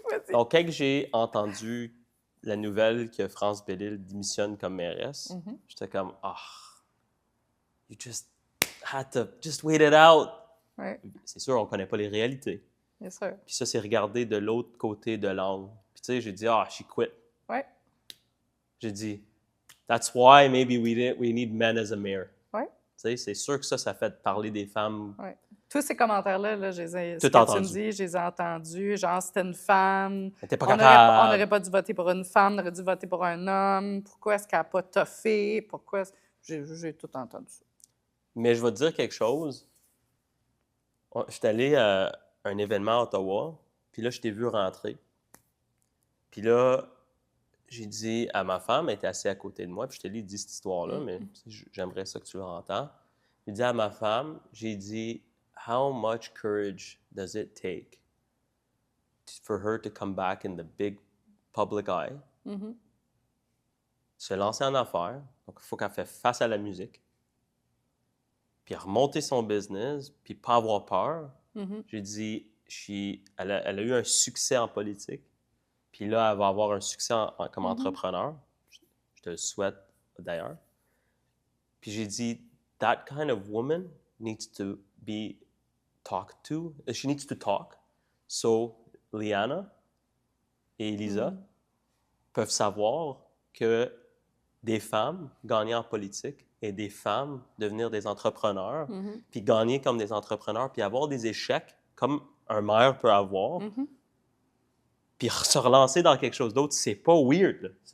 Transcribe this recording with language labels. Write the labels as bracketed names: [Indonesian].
[French] Donc, quand j'ai entendu la nouvelle que France Bellil démissionne comme mairesse, j'étais comme, [English] you just had to just wait it out. [French] Ouais. C'est sûr, on ne connaît pas les réalités. Bien sûr. Puis ça, c'est regarder de l'autre côté de l'angle. Puis tu sais, j'ai dit, [English] she quit. [French] Ouais. J'ai dit, [English] that's why maybe we need men as a mayor. [French] Ouais. Tu sais, c'est sûr que ça fait parler des femmes. Ouais. Tous ces commentaires-là, là, je les ai, Tout ce que entendu. tu me dis, je les ai entendus. Genre, c'était une femme. Elle était pas On capable. n'aurait pas dû voter pour une femme, on aurait dû voter pour un homme. Pourquoi est-ce qu'elle n'a pas toffé? Pourquoi? J'ai tout entendu ça. Mais je vais te dire quelque chose. Je suis allé à un événement à Ottawa, puis là, je t'ai vu rentrer. Puis là, j'ai dit à ma femme, elle était assise à côté de moi, puis je t'ai dit cette histoire-là, mais j'aimerais ça que tu l'entends. J'ai dit à ma femme, j'ai dit, [English] how much courage does it take for her to come back in the big public eye, [French] se lancer en affaires, donc il faut qu'elle fasse face à la musique, puis remonter son business, puis pas avoir peur. J'ai dit, elle a eu un succès en politique, puis là, elle va avoir un succès comme entrepreneur. Je te le souhaite d'ailleurs. Puis j'ai dit, [English] that kind of woman needs to be talked to. She needs to talk. [French] So, Liana et Elisa peuvent savoir que des femmes gagner en politique et des femmes devenir des entrepreneurs, puis gagner comme des entrepreneurs, puis avoir des échecs comme un maire peut avoir, puis se relancer dans quelque chose d'autre, c'est pas weird.